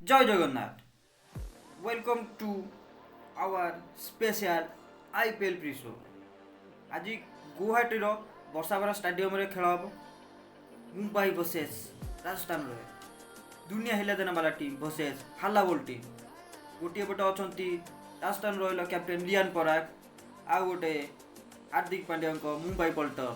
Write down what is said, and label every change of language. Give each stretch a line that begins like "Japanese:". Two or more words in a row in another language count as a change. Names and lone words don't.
Odia: ଜୟ ଜଗନ୍ନାଥ।
English: Welcome to our special IPL pre show.
Odia: ଆଜି ଗୁଆହାଟୀର ବର୍ଷାବେରା ଷ୍ଟାଡିୟମରେ ଖେଳ ହେବ। ମୁମ୍ବାଇ ଭର୍ସେସ୍ ରାଜସ୍ଥାନ ରୟାଲ।
Hindi: दुनिया हिला देना वाला टीम वर्सेस हल्ला बोल टीम।
Odia: ଗୋଟିଏ ପଟେ ଅଛନ୍ତି ରାଜସ୍ଥାନ ରୟାଲ କ୍ୟାପ୍ଟେନ୍ ରିୟାନ୍ ପରାଗ, ଆଉ ଗୋଟେ ହାର୍ଦ୍ଦିକ ପାଣ୍ଡ୍ୟାଙ୍କ ମୁମ୍ବାଇ ପଲ୍ଟନ୍।